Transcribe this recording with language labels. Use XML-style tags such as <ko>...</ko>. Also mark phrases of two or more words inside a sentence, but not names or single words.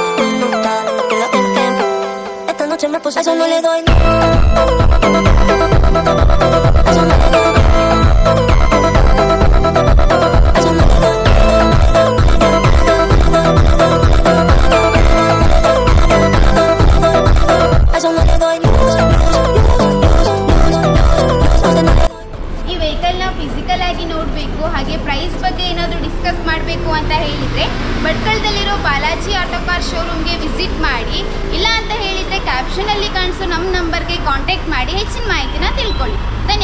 <es>No, dale, no pierdas el tiempo. Esta noche me puse eso no le doy. Eso no le doy. Eso no le doy. Eso no le doy.</es> <kn>ಫಿಸಿಕಲ್ ಆಗಿ ನೋಡಬೇಕು, ಹಾಗೆ ಪ್ರೈಸ್ ಬಗ್ಗೆ ಏನಾದರೂ ಡಿಸ್ಕಸ್ ಮಾಡಬೇಕು ಅಂತ ಹೇಳಿದರೆ ಭಟ್ಕಳದಲ್ಲಿರೋ ಬಾಲಾಜಿ ಆಟೋ ಕಾರ್ ಶೋರೂಮ್ಗೆ ವಿಸಿಟ್ ಮಾಡಿ. ಇಲ್ಲ ಅಂತ ಹೇಳಿದರೆ ಕ್ಯಾಪ್ಷನಲ್ಲಿ ಕಾಣಿಸೋ ನಮ್ಮ ನಂಬರ್ಗೆ ಕಾಂಟ್ಯಾಕ್ಟ್ ಮಾಡಿ ಹೆಚ್ಚಿನ ಮಾಹಿತಿನ ತಿಳ್ಕೊಳ್ಳಿ.</kn>